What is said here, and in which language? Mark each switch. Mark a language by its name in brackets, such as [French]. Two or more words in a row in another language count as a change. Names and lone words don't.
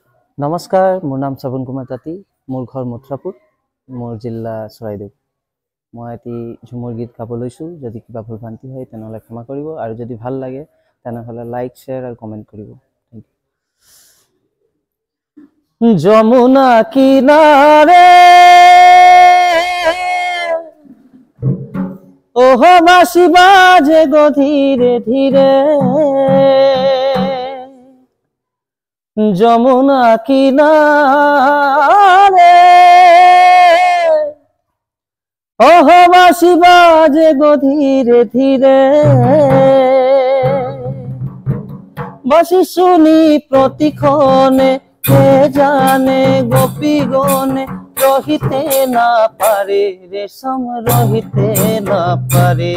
[Assamese] নমস্কাৰ, মোৰ নাম শ্ৰৱণ কুমাৰ তাঁতী। মোৰ ঘৰ মথুৰাপুৰ, মোৰ জিলা চৰাইদেউ। মই এটি ঝুমুৰ গীত গাব লৈছোঁ। যদি কিবা ভুল ভ্ৰান্তি হয় তেনেহ'লে ক্ষমা কৰিব, আৰু যদি ভাল লাগে তেনেহ'লে লাইক, শ্বেয়াৰ আৰু কমেণ্ট কৰিব। [Bangla] যমুনা কিনাৰে ওহ বাঁশি বাজে গো ধীরে ধীরে, যমুনা কিনারে ওহ বাঁশি বাজে গো ধীরে ধীরে, বাঁশি শুনি প্রতিক্ষণে কে জানে গোপীগণে রহিতে না পারে, রেশম রহিতে না পারে।